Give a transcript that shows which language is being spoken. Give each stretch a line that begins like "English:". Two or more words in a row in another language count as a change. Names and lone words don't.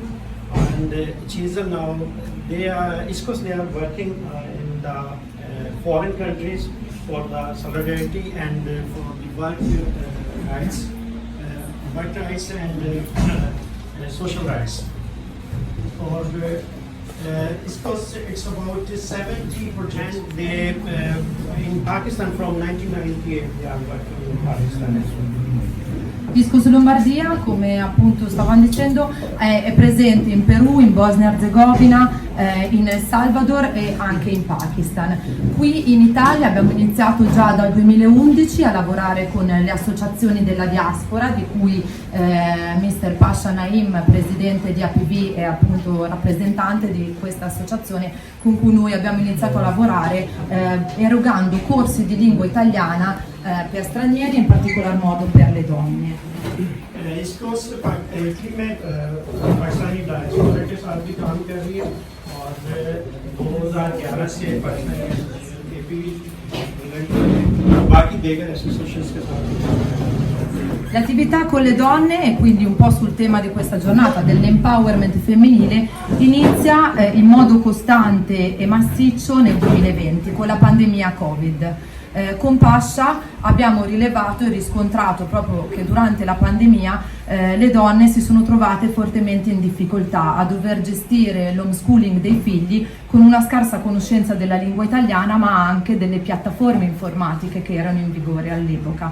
English: And CISL now, ISCOS, they are working in the foreign countries for the solidarity and for the work rights and social rights. Or ISCOS, it's about 70%. They in Pakistan from 1998 they are working in Pakistan as well.
Italian: ISCOS Lombardia, come appunto stavamo dicendo, è presente in Perù, in Bosnia e Erzegovina, in El Salvador e anche in Pakistan. Qui in Italia abbiamo iniziato già dal 2011 a lavorare con le associazioni della diaspora, di cui Mr. Pasha Naim, presidente di APV, è appunto rappresentante di questa associazione con cui noi abbiamo iniziato a lavorare erogando corsi di lingua italiana per stranieri, in particolar modo per le donne.
Hindi: ISCOS इटली में पाकिस्तानी डायस्पोरा के साथ भी काम कर रही है और 2011 से पाकिस्तानी बाकी देगर एसोसिएशंस के साथ भी काम कर रही है.
Italian: L'attività con le donne, e quindi un po' sul tema di questa giornata dell'empowerment femminile, inizia in modo costante e massiccio nel 2020 con la pandemia Covid. Con Pasha abbiamo rilevato e riscontrato proprio che durante la pandemia le donne si sono trovate fortemente in difficoltà a dover gestire l'homeschooling dei figli con una scarsa conoscenza della lingua italiana, ma anche delle piattaforme informatiche che erano in vigore all'epoca.